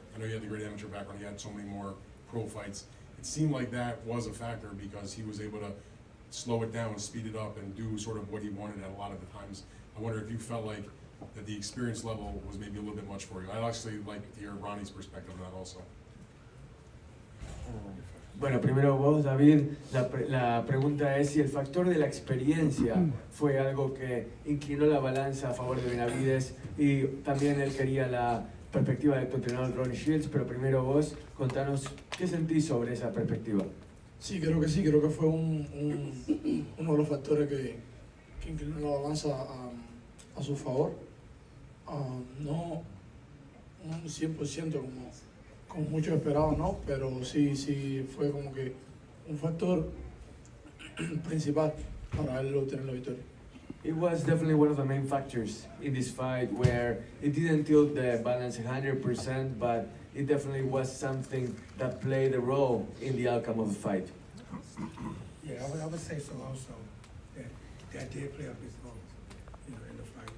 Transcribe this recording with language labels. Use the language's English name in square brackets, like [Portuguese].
[English] I know you had the great amateur background, he had so many more pro fights. It seemed like that was a factor because he was able to slow it down, speed it up, and do sort of what he wanted at a lot of the times. I wonder if you felt like that the experience level was maybe a little bit much for you. I'd actually like to hear Ronnie's perspective on that also. [Spanish] Bueno, primero vos, David, la pregunta es si el factor de la experiencia fue algo que inclinó la balanza a favor de Benavidez, y también él quería la perspectiva de tu entrenador Ronnie Shields, pero primero vos, contanos qué sentís sobre esa perspectiva. Sí, creo que fue uno de los factores que inclinó la balanza a su favor. No un 100% como muchos esperaban, ¿no? Pero sí fue como que un factor principal para él obtener la victoria. [English] It was definitely one of the main factors in this fight where it didn't tilt the balance 100%, but it definitely was something that played a role in the outcome of the fight. Yeah, I would say so also, that did play up his role, in the fight.